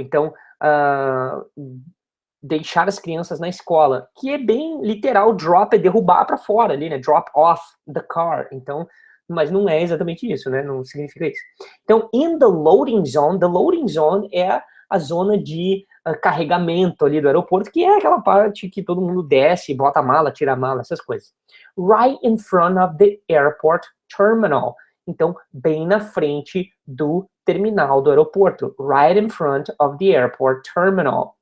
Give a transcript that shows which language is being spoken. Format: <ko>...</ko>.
<pt>Então, deixar as crianças na escola, que é bem literal, drop é derrubar para fora ali, né?</pt> <en>Drop off the car.</en> <pt>Então, mas não é exatamente isso, né? Não significa isso. Então,</pt> <en>in the loading zone</en> <pt>é a zona de carregamento ali do aeroporto, que é aquela parte que todo mundo desce, bota a mala, tira a mala, essas coisas.</pt> <en>Right in front of the airport terminal.</en> <pt>Então, bem na frente do terminal do aeroporto.</pt> <en>Right in front of the airport terminal.</en>